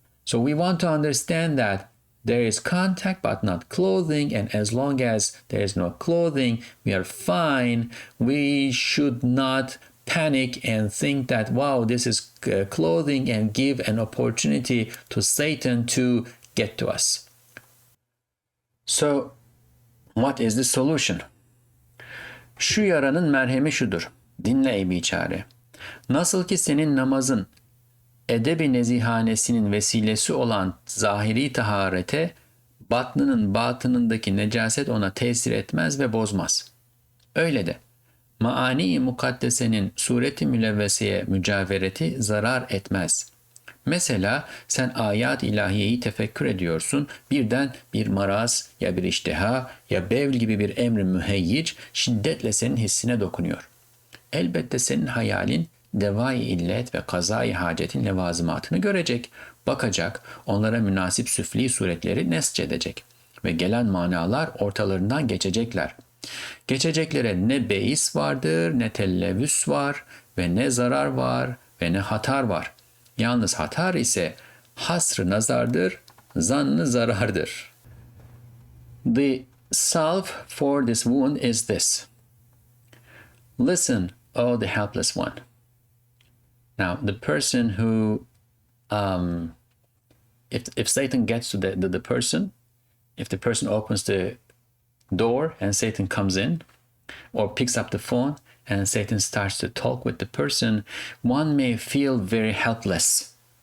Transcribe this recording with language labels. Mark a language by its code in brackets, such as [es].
[en] So we want to understand that there is contact but not clothing, and as long as there is no clothing, we are fine. We should not panic and think that, wow, this is clothing, and give an opportunity to Satan to get to us. So what is the solution? [tr] Şu yaranın merhemi şudur. Dinle ey biçare. Nasıl ki senin namazın edebi nezihanesinin vesilesi olan zahiri taharete, batnının batınındaki necaset ona tesir etmez ve bozmaz. Öyle de maani-i mukaddesenin sureti mülevveseye mücavereti zarar etmez. Mesela sen ayat-ı ilahiyeyi tefekkür ediyorsun, birden bir maraz ya bir iştiha ya bevl gibi bir emri müheyyic şiddetle senin hissine dokunuyor. Elbette senin hayalin devai illet ve kazai hacetin levazımatını görecek, bakacak, onlara münasip süfli suretleri nescedecek ve gelen manalar ortalarından geçecekler. Geçeceklere ne beis vardır, ne tellevüs var ve ne zarar var ve ne hatar var. Yalnız hatar ise hasr-ı nazardır, zannı zarardır. [en] The salve for this wound is this. Listen, oh, the helpless one. Now, the person who, if Satan gets to the person, if the person opens the door and Satan comes in, or picks up the phone and Satan starts to talk with the person, one may feel very helpless.